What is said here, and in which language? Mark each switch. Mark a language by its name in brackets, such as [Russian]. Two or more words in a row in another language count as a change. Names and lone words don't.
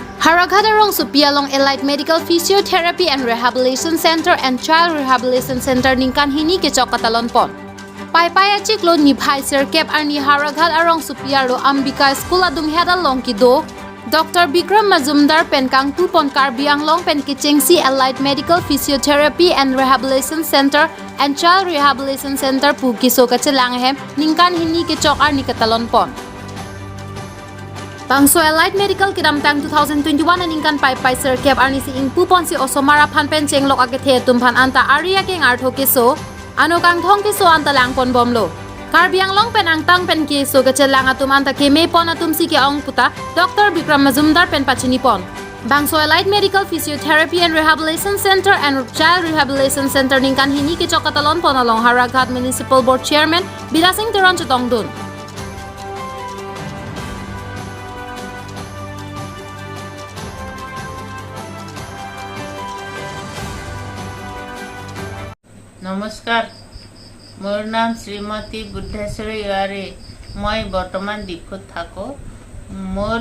[Karbi] Howraghat arongsopi along Allied Medical Physiotherapy and Rehabilitation Center and Child Rehabilitation Center ningkan Hini kechok ketalon pon. Paipai lo niphai Sirkep arni Howraghat arongsopi aro Ambika School adunghet along kedo. Dr Bikrom Mozumdar pen kangpu pon karbiang long pen kechengsi Allied Medical Physiotherapy and Rehabilitation Center and Child Rehabilitation Center pu Keso Kelang ningkan Hini kechok arni ketalon pon. Bangso Allied Medical Kidam Tang 2021 ningkan Paipai Sirkep arni si ingpu pon si osomara phan pen chenglok agethe Atum Aphan anta Ari Akeng Artho Keso ano kang thong Keso anta lang pon bomlo karbiang long pen angtang pen Keso kelang Atum anta keme pon Atum si ke ong puta Dr Bikrom Muzumdar pen pachini pon Bangso Allied Medical Physiotherapy and Rehabilitation Center and Child Rehabilitation Center ningkan Hini kechok ketalon pon along Howraghat Municipal Board Chairman Bidasing Teron Chetongdun. [Assamese] নমস্কাৰ মোৰ নাম শ্ৰীমতী বুদ্ধেশ্বৰী আৰু মই বৰ্তমান ডিখৌত থাকো মোৰ